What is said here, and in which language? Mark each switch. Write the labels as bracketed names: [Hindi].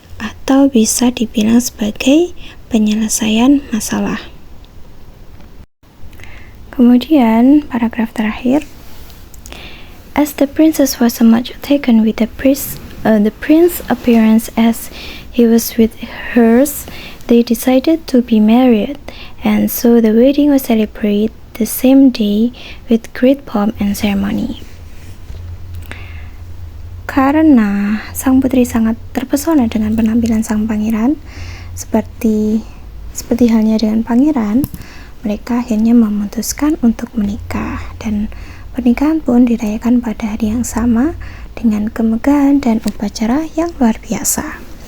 [Indonesian] atau bisa dibilang sebagai penyelesaian masalah. Kemudian paragraf terakhir, [English] as the princess was so much taken with the prince's appearance as he was with hers, they decided to be married, and so the wedding was celebrated the same day with great pomp and ceremony. [Indonesian] Karena sang putri sangat terpesona dengan penampilan sang pangeran, seperti halnya dengan pangeran, mereka akhirnya memutuskan untuk menikah, dan pernikahan pun dirayakan pada hari yang sama dengan kemegahan dan upacara yang luar biasa.